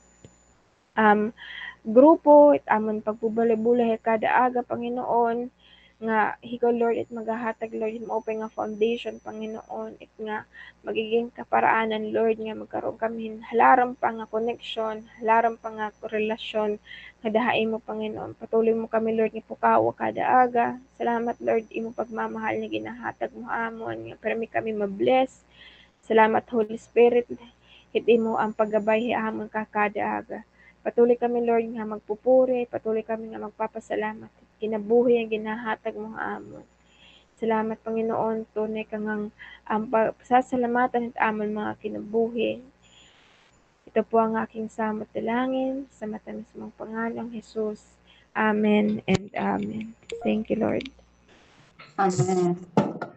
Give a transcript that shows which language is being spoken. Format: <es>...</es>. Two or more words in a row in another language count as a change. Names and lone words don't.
<akl>Grupo, it amon pagpubulay-bulay kada aga, Panginoon, nga hiko Lord it maghahatag Lord it maupay nga foundation Panginoon it nga magiging kaparaanan Lord nga magkaroon kami halaram pa nga connection, halaram pa nga relasyon nga dahain mo Panginoon. Patuloy mo kami Lord nga pukawa kada aga. Salamat Lord imo pagmamahal nga ginahatag mo amon nga permi kami ma-bless. Salamat Holy Spirit it imo ang paggabay amon ka kada aga. Patuloy kami Lord nga magpupuri, patuloy kami nga magpapasalamat kinabuhi ang ginahatag mo amon. Salamat Panginoon,</akl> <tl>tunay ka ngang pasasalamatan</tl> <akl>at amon mga kinabuhi.</akl> <tl>Ito po ang aking samot dalangin sa matamis mong pangalang Jesus.</tl> <en>Amen and Amen. Thank you, Lord. Amen.</en>